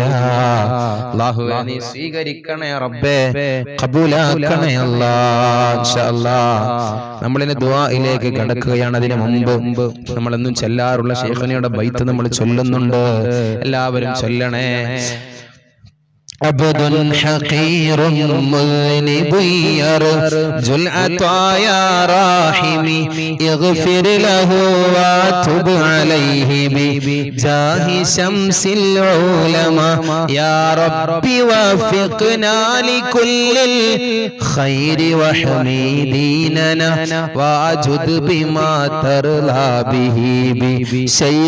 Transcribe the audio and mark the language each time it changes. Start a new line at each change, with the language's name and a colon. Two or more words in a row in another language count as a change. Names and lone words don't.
Malayalam: അല്ലാഹുവേ നീ സ്വീകരിക്കണേ റബ്ബേ, ഖബൂലാക്കണേ അല്ലാ.
Arabic: إن شاء الله
Malayalam: നമ്മളിനെ ദുആയിലേക്ക് കടക്കുകയാണ്. അതിനു മുമ്പ് നമ്മളെന്നും ചൊല്ലാറുള്ള ശൈഖിനയുടെ ബൈത്ത് നമ്മൾ ചൊല്ലുന്നുണ്ട്. എല്ലാവരും ചൊല്ലണേ.
Arabic: عبد حقير مذنب يرجو العطايا راحمي اغفر له واتب عليه بجاه شمس العلماء يا ربي وفقنا لكل الخير واحمي ديننا واجد بما ترضى به بشيخ